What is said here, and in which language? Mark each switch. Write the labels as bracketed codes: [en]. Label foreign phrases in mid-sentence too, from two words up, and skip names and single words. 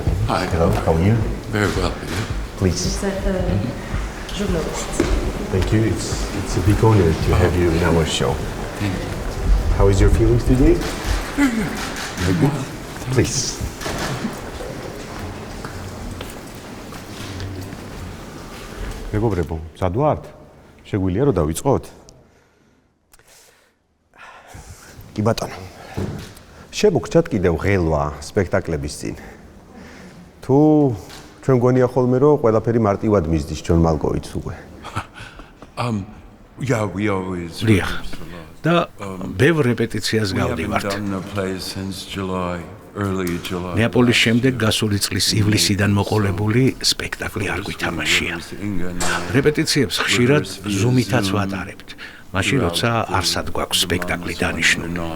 [en] Hi. Hello, how are you? Very well. Please. Journalist. Thank you. It's a big honor to have you in our show. Thank you. How is your feelings today? Very good. Please. [ka] მეგობრებო, მზად ვართ? შეგვიძლია რომ დავიწყოთ? კი ბატონო. შემოგჭათ კიდევ ღელვა სპექტაკლების წინ. თუ ჩვენ გონია ხოლმე რომ ყველაფერი მარტივად მისდის ჯონ მალკოვიჩს უკვე. [en] Yeah, we always. [ka] დიახ. და ბევრ რეპეტიციას გავდივართ. ნეაპოლის შემდეგ გასული წლის ივლისიდან მოყოლებული სპექტაკლი არ გვითამაშია. რეპეტიციებს ხშირად ზუმითაც ვატარებთ. მაშინ როცა არსად გვაქვს სპექტაკლი დანიშნული.